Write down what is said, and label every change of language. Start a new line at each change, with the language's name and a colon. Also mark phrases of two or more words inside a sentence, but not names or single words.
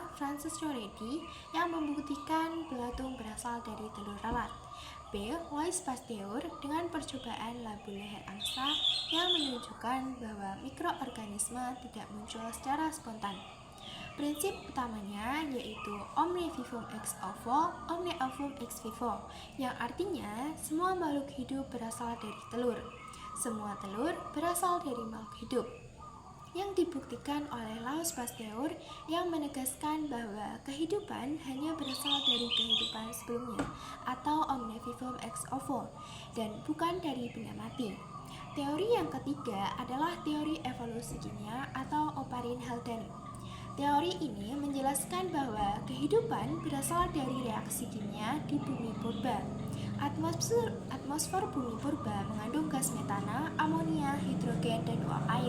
Indonesian: Francisco Redi yang membuktikan belatung berasal dari telur lalat. B. Louis Pasteur dengan percobaan labu leher angsa yang menunjukkan bahwa mikroorganisme tidak muncul secara spontan. Prinsip utamanya yaitu
Latin: omne vivum ex ovo, omne ovum ex vivo,
Indonesian: yang artinya semua makhluk hidup berasal dari telur. Semua telur berasal dari makhluk hidup. Yang dibuktikan oleh Louis Pasteur yang menegaskan bahwa kehidupan hanya berasal dari kehidupan sebelumnya atau
Latin: omne vivum ex ovo
Indonesian: dan bukan dari benda mati. Teori yang ketiga adalah teori evolusi kimia atau Oparin-Haldane. Teori ini menjelaskan bahwa kehidupan berasal dari reaksi kimia di bumi purba. Atmosfer bumi purba mengandung gas metana, amonia, hidrogen, dan uap air.